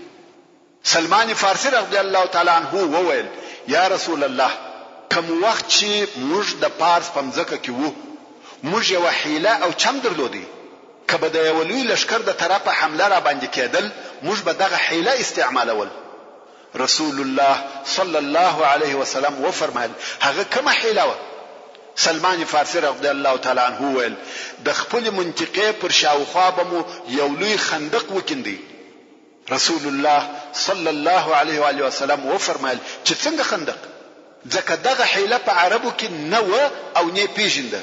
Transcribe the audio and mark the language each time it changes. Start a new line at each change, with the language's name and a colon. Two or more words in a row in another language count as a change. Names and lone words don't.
Pashto: سلمان فارسی
Arabic: رضی الله تعالی عنہ
Pashto: وویل
Arabic: یا رسول الله
Pashto: کوم وخت چې موږ د پارس پمځکه کې وو موږ یو حیله او چم درلودي کبه د یو لوی لشکر د طرفه حمله را باندې کېدل موږ به دغه حیله استعمالول. رسول الله
Arabic: صلی الله علیه وسلم
Pashto: و فرمایل هغه کومه حیله و؟ سلمان فارسی
Arabic: رضی الله تعالی عنہ
Pashto: ویل د خپل منطقې پر شاوخوا به مو یو لوی خندق وکیندي. رسول الله
Arabic: صلی الله علیه و آله وسلم
Pashto: و فرمایل چې څنګه خندق، ځکه دغه حیله په عربو کې نه و او نه پیژنده.